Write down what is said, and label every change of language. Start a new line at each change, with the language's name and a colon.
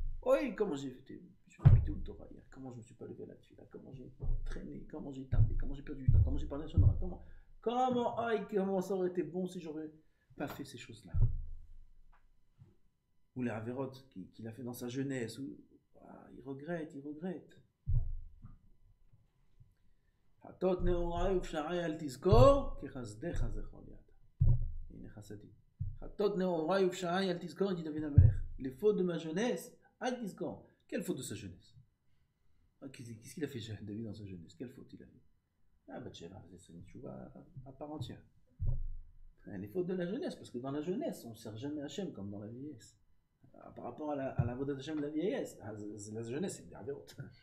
French: Oui, comment j'ai fait, je suis habité au Torah hier, comment je ne me suis pas levé là-dessus, comment j'ai traîné, comment j'ai tardé, comment j'ai perdu du temps, comment j'ai parlé sur le comment Comment ça aurait été bon si j'aurais pas fait ces choses-là. Ou les avérotes qu'il a fait dans sa jeunesse. Il regrette.
Hebrew: חטות נעוריי ופשעי אל תזכור, כי חסדך זכור ליד. הנה חסדים. חטות נעוריי ופשעי אל תזכור,
French: dit David Amelech. Les fautes de ma jeunesse,
Hebrew: אל תזכור.
French: Quelle faute de sa jeunesse? Qu'est-ce qu'il a fait David dans sa jeunesse? Quelle faute il a fait? Bathsheba, c'est une tchouva à part entière. Les fautes de la jeunesse, parce que dans la jeunesse, on ne sert jamais Hachem comme dans la vieillesse. Par rapport à la voix d'Hachem de la vieillesse, la jeunesse, c'est des avérotes.